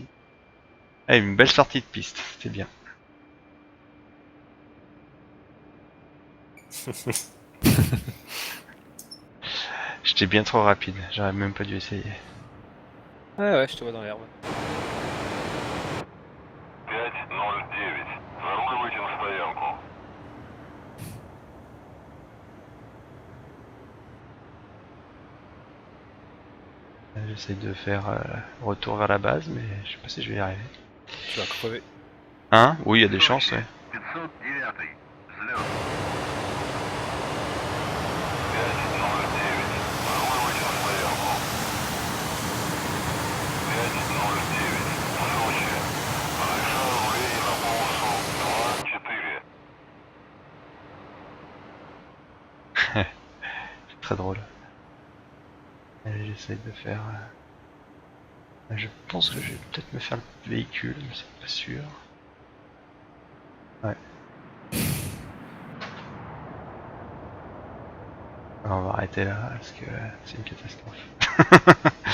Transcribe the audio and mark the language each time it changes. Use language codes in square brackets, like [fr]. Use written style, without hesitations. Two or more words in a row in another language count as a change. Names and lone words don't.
[fr] Ah, une belle sortie de piste, c'était bien. J'étais bien trop rapide, j'aurais même pas dû essayer. Ouais, je te vois dans l'herbe. 509. [ru] Заруливайте на стоянку. [fr] J'essaie de faire retour vers la base, mais je sais pas si je vais y arriver. Tu vas crever. Hein? Oui, il y a des chances, ouais. 509. [ru] Взлет. 509. Заруливайте на стоянку. 509. Сочи. Разрешаю руление на полосу 2-4. [fr] C'est très drôle. Allez, j'essaie de faire... Je pense que je vais peut-être me faire le véhicule, mais c'est pas sûr. Ouais. Alors, on va arrêter là, parce que c'est une catastrophe.